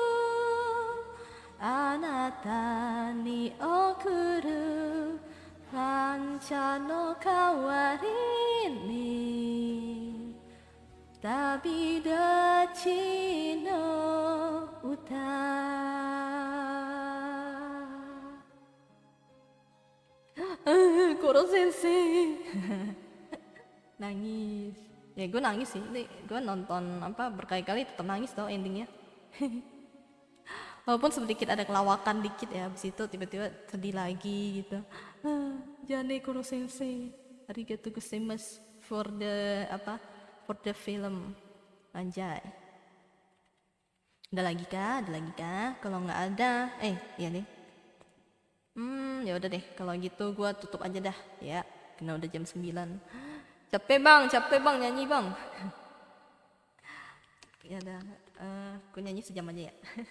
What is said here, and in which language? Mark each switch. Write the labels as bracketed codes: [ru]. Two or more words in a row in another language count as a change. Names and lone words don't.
[ja] あなたに送る感謝の代わりに旅立ちの歌Koro sensei [id] nangis ya gue nangis sih ini gue nonton apa berkali-kali tetap nangis tau endingnya walaupun sedikit ada kelawakan dikit ya habis itu tiba-tiba sedih lagi gitu Jane Koro sensei [ja] ありがとうございます [en] for the for the film [id] anjay ada lagi kah kalau nggak ada iya nih ya udah deh kalau gitu gua tutup aja dah ya karena udah jam 9 capek bang nyanyi bang ya udah gua nyanyi sejam aja ya